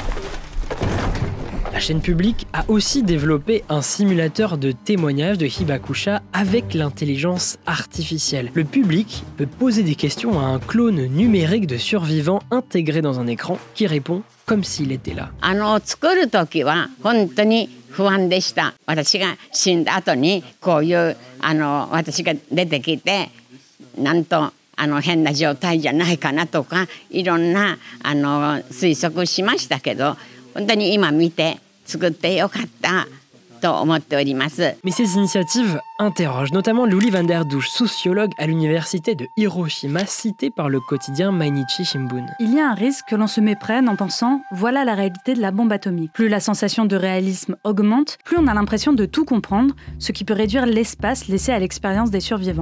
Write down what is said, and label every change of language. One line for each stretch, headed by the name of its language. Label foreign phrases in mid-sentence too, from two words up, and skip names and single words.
French: La chaîne publique a aussi développé un simulateur de témoignage de Hibakusha avec l'intelligence artificielle. Le public peut poser des questions à un clone numérique de survivants intégré dans un écran qui répond comme s'il était là.
Japanese: 不安でした。私が死んだ後にこういう私が出てきてなんと変な状態じゃないかなとかいろんな推測しましたけど本当に今見て作ってよかったと思っております。
French: Mais ces initiatives interrogent, notamment Luli van der Douche, sociologue à l'université de Hiroshima, citée par le quotidien Mainichi Shimbun. Il y a un risque que l'on se méprenne en pensant « voilà la réalité de la bombe atomique ». Plus la sensation de réalisme augmente, plus on a l'impression de tout comprendre, ce qui peut réduire l'espace laissé à l'expérience des survivants.